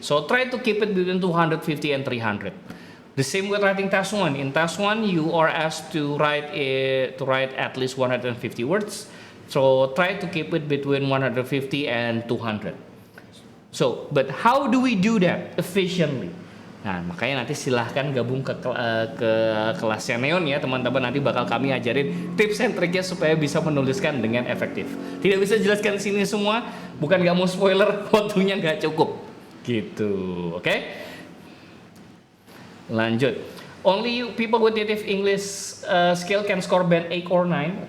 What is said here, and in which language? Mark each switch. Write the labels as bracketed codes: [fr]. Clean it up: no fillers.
[en] So try to keep it between 250 and 300. The same with writing task 1. In task 1 you are asked to write at least 150 words. So try to keep it between 150 and 200. So, but how do we do that efficiently? [id] Nah, makanya nanti silahkan gabung ke kelasnya Neon ya teman-teman. Nanti bakal kami ajarin tips and triknya supaya bisa menuliskan dengan efektif. Tidak bisa jelaskan di sini semua, bukan nggak mau spoiler, waktunya nggak cukup. Gitu, oke? Lanjut. [en] Only people with native English skill can score band 8 or 9.